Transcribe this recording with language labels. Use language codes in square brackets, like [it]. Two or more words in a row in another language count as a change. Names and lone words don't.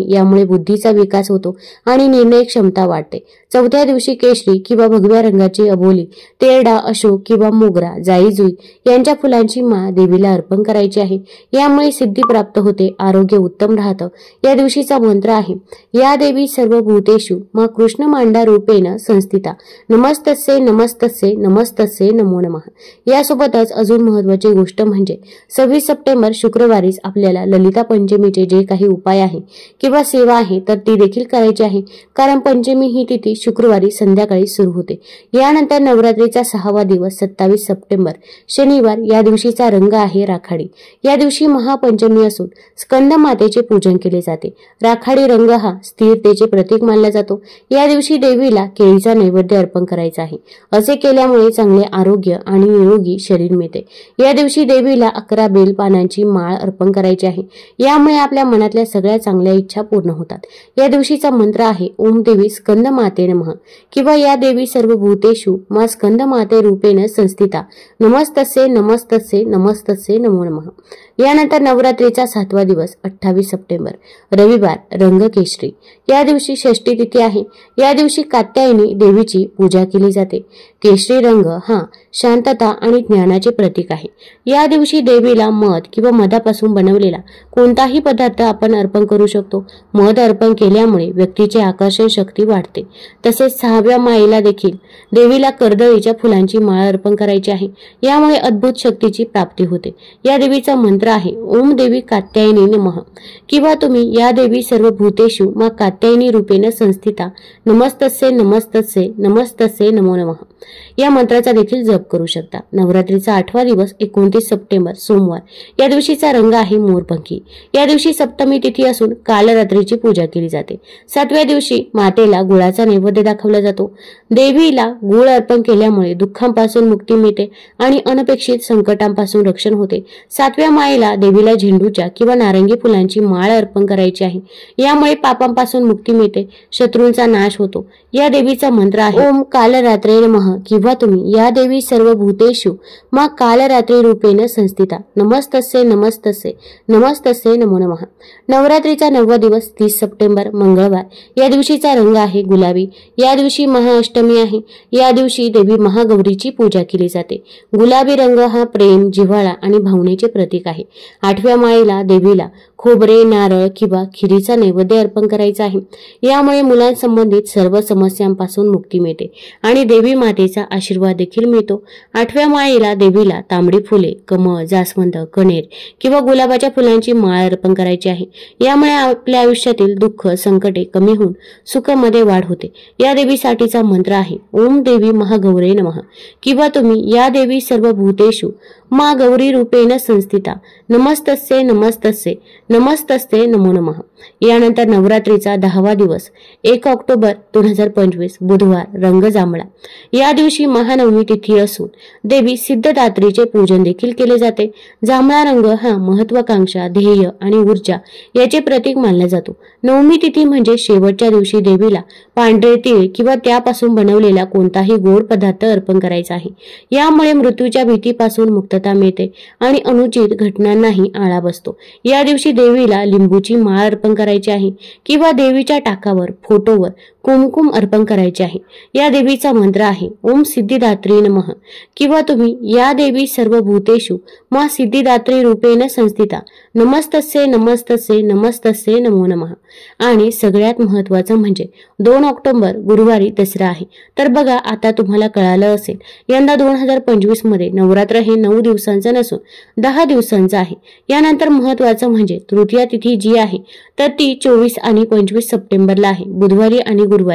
[mr] यामुळे बुद्धीचा विकास होतो आणि निर्णय क्षमता वाढते। चौथ्या दिवशी केशरी किंवा भगव्या रंगाची अबोली, तेरडा, अशोक किंवा मोगरा, जाई जुई यांच्या फुलांची माळ देवीला अर्पण करायची आहे। यामुळे सिद्धी प्राप्त होते, आरोग्य उत्तम राहतं। या दिवशीचा मंत्र आहे, [sa] या देवी सर्वभूतेषु मा कृष्ण मांडा रूपेण संस्थिता नमस्तस्यै नमस्तस्यै नमस्तस्यै नमो नमः। [mr] यासोबतच अजून महत्त्वाची गोष्ट म्हणजे 26 सप्टेंबर शुक्रवारीच आपल्याला ललिता पंचमीचे जे काही उपाय आहे किंवा सेवा आहे तर ती देखील करायची आहे, कारण पंचमी ही तिथी शुक्रवारी संध्याकाळी सुरू होते। यानंतर नवरात्रीचा 6वा दिवस 27 सप्टेंबर शनिवार या दिवशीचा रंग आहे राखाडी। या दिवशी महापंचमी असून स्कंद मातेचे पूजन केले जाते। राखाडी रंग हा स्थिरतेचे प्रतीक मानला जातो। या दिवशी देवीला केळीचा नैवेद्य अर्पण करायचा आहे। असे केल्यामुळे चांगले आरोग्य आणि निरोगी शरीर मिळते। या दिवशी देवीला 11 बेल पानांची माळ अर्पण करायची आहे। यामुळे आपल्या मनातल्या सगळ्या चांगल्या इच्छा पूर्ण होतात। या दिवशीचा मंत्र आहे, [sa] ओम देवी स्कंद माते नमः किंवा या देवी सर्वभूतेषु मा स्कंद माते रूपेण संस्थिता नमस्तस्यै नमस्तस्यै नमस्तस्यै नमो नमः। [mr] यानंतर नवरात्रीचा 7वा दिवस 28 सप्टेंबर रविवार रंग केशरी। या दिवशी षष्ठी तिथी आहे। या दिवशी कात्यायनी देवीची पूजा केली जाते। केशरी रंग हा शांतता आणि ज्ञानाचे प्रतीक आहे। या दिवशी देवीला मध किंवा मधापासून बनवलेला कोणताही पदार्थ आपण अर्पण करू शकतो। मध अर्पण केल्यामुळे व्यक्तीची आकर्षण शक्ती वाढते। तसेच 6व्या माळेला देखील देवीला कर्दळीच्या फुलांची माळ अर्पण करायची आहे। यामुळे अद्भुत शक्तीची प्राप्ती होते। या देवीचा मंत्र आहे, [sa] ओम देवी कात्यायनी नमः [mr] किंवा तुम्ही [sa] या देवी सर्वभूतेषु मा कात्यायनी रूपेण संस्थिता नमस्तस्यै नमस्तस्यै नमस्तस्यै नमो नमः [mr] या मंत्राचा देखील जप करू शकता। नवरात्रीचा 8वा दिवस 29 सप्टेंबर सोमवार या दिवशीचा रंग आहे मोरपंखी। या दिवशी सप्तमी तिथी असून काल रात्रीची पूजा केली जाते। 7व्या दिवशी मातेला गुळाचा नैवेद्य दाखवला जातो। देवीला गुळ अर्पण केल्यामुळे दुःखांपासून मुक्ती मिळते आणि अनपेक्षित संकटांपासून रक्षण होते। 7व्या माळेला देवीला झेंडूच्या किंवा नारंगी फुलांची माळ अर्पण करायची आहे। यामुळे पापांपासून मुक्ती मिळते, शत्रूंचा नाश होतो। या देवीचा मंत्र आहे, [sa] ओम कालरात्रे नमः [mr] किंवा तुम्ही [sa] या देवी सर्वभूतेषु मा कालरात्री रूपेण संस्थिता नमस्तस्यै नमस्तस्यै नमस्तस्यै नमो नमः। [mr] नवरात्रीचा 9वा दिवस 30 सप्टेंबर मंगळवार या दिवशीचा रंग आहे गुलाबी। या दिवशी महाअष्टमी आहे। या दिवशी देवी महागौरीची पूजा केली जाते। गुलाबी रंग हा प्रेम, जिव्हाळा आणि भावनेचे प्रतीक आहे। 8व्या माळेला देवीला खोबरे, नारळ किंवा खिरीचा नैवेद्य अर्पण करायचा आहे। यामुळे मुलांसंबंधित सर्व समस्यांपासून मुक्ती मिळते आणि देवी मातेचा आशीर्वाद देखील मिळतो। 8व्या माळेला देवीला तांबडी फुले, कमळ, जास्वंद, कणेर किंवा गुलाबाच्या फुलांची माळ अर्पण करायची आहे। यामुळे आपल्या आयुष्यातील दुःख, संकटे कमी होऊन सुखामध्ये वाढ होते। या देवीसाठीचा मंत्र आहे, [sa] ओम देवी महागौरे नमः [mr] किंवा तुम्ही [sa] या देवी सर्वभूतेषु मा गौरी रूपेण संस्थिता नमस्तस्यै नमस्तस्यै नमस्तस्यै नमो नमः। [mr] यानंतर नवरात्रीचा 10वा दिवस 1 ऑक्टोबर 2025 बुधवार रंग जांभळा। या या दिवशी महानवमी तिथी असून देवी सिद्धदात्रीचे पूजन देखील केले जाते। जांभळा रंग हा महत्वाकांक्षा, ध्येय आणि ऊर्जा याचे प्रतीक मानला जातो। नवमी तिथी म्हणजे शेवटच्या दिवशी देवीला पांढरे तीळ किंवा त्यापासून बनवलेला कोणताही गोड पदार्थ अर्पण करायचा आहे। यामुळे मृत्यूच्या भीतीपासून मुक्तता मिळते आणि अनुचित घटनांनाही आळा बसतो। या दिवशी देवीला लिंबूची माळ अर्पण करायची आहे किंवा देवीच्या टाकावर, फोटोवर कुमकुम अर्पण करायचे आहे। या देवीचा मंत्र आहे [sa] ओम सिद्धिदात्री नमः [mr] किंवा तुम्ही [sa] या देवी सर्व भूतेषु मा सिद्धिदात्री रूपेण संस्थिता नमस्तस्ये नमस्तस्ये नमस्तस्ये नमो नमः। [mr] आणि सगळ्यात महत्त्वाचं म्हणजे 2 ऑक्टोबर गुरुवारी दसरा आहे। तर बघा, आता तुम्हाला कळालं असेल, यंदा 2025 मध्ये नवरात्र हे 9 दिवसांचं नसून 10 दिवसांचं आहे। यानंतर महत्त्वाचं म्हणजे तृतीया तिथी जी आहे तर ती 24 आणि 25 सप्टेंबरला आहे, बुधवारी आणि गुरुवारी।